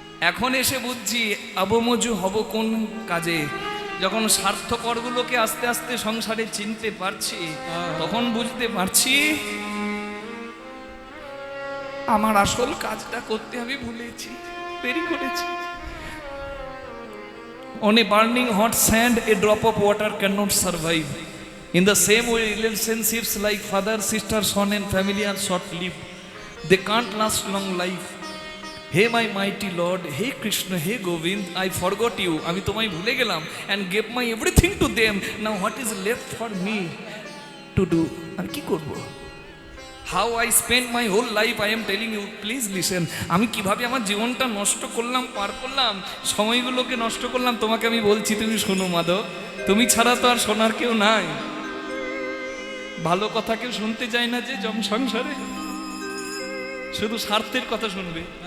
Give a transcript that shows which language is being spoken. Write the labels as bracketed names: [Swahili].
[Bangla] এখন এসে বুঝছি আবমজু হব কোন কাজে। যখন স্বার্থপরগুলোকে আস্তে আস্তে সংসারে চিনতে পারছি, তখন বুঝতে পারছি আমার আসল কাজটা করতে আমি ভুলেছি, দেরি করেছি। [English] On a burning hot sand, a drop of water cannot survive. In the same way, relationships like father, sister, son and family are short-lived. They can't last long life. Hey my mighty Lord, hey Krishna, hey Govind, I forgot you. [Bangla] আমি তোমায় ভুলে গেলাম [English] and gave my everything to them. Now what is left for me to do? [Bangla] আমি কি করব? [English] How I spent my whole life, I am telling you, please listen. [Bangla] আমি কিভাবে আমার জীবনটা নষ্ট করলাম, পার করলাম, সময়গুলোকে নষ্ট করলাম, তোমাকে আমি বলছি, তুমি শোনো মাধব। তুমি ছাড়া তো আর শোনার কেউ নাই। ভালো কথা কেউ শুনতে চায় না যে সংসারে, শুধু স্বার্থের কথা শুনবে।